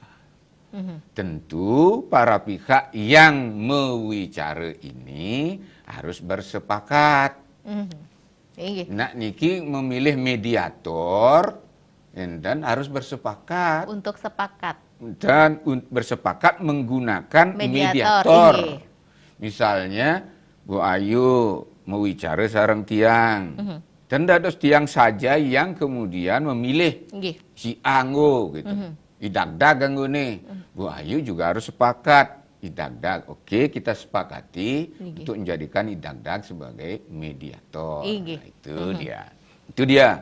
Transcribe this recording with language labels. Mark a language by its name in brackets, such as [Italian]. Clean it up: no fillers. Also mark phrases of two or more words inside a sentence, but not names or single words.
[Indonesian] Tentu para pihak yang mewicara ini harus bersepakat. [Balinese] Nak niki [Indonesian] memilih mediator dan harus bersepakat. Untuk sepakat. Dan bersepakat menggunakan mediator. Misalnya Bu Ayu [Balinese] mewicara sareng tiang. [Indonesian] Dan ada tiang saja yang kemudian memilih si Anggo gitu. Idagdag anggo nih. Bu Ayu juga harus sepakat. Idagdag, oke kita sepakati untuk menjadikan Idagdag sebagai mediator. Nah, itu dia. Itu dia.